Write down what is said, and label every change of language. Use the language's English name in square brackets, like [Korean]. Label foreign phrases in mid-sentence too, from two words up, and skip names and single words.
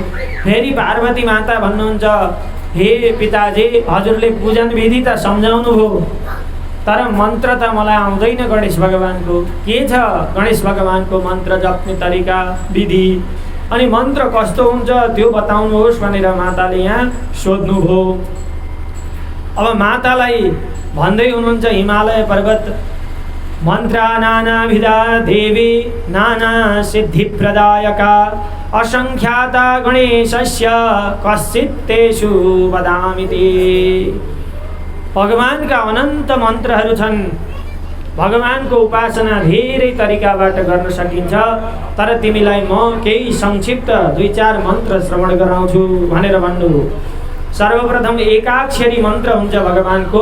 [Nepali] फेरि पार्वती माता भन्नुहुन्छ, हे पिताजी, हजुरले पूजन विधि त सम्झाउनु भयो, तर मन्त्र त मलाई आउँदैन गणेश भगवानको। के छ गणेश भगवानको मन्त्र जप्ने तरिका विधि अनि मन्त्र कस्तो हुन्छ त्यो बताउनुहोस् भनेर माताले यहाँ सोध्नुभयो। अब मातालाई भन्दै हुनुहुन्छ हिमालय पर्वत, [Sanskrit] मन्त्रा नानाविधा देवी नाना सिद्धिप्रदायका असङ्ख्याता गणेशस्य कश्चित् तेषु वदामिति। [Nepali] भगवानका अनन्त मन्त्रहरू छन्। भगवानको उपासना धेरै तरिकाबाट गर्न सकिन्छ, तर तिमीलाई म केही संक्षिप्त 2-4 मन्त्र श्रवण गराउँछु भनेर भन्नुभयो। सर्वप्रथम एकाक्षरी मन्त्र हुन्छ भगवानको।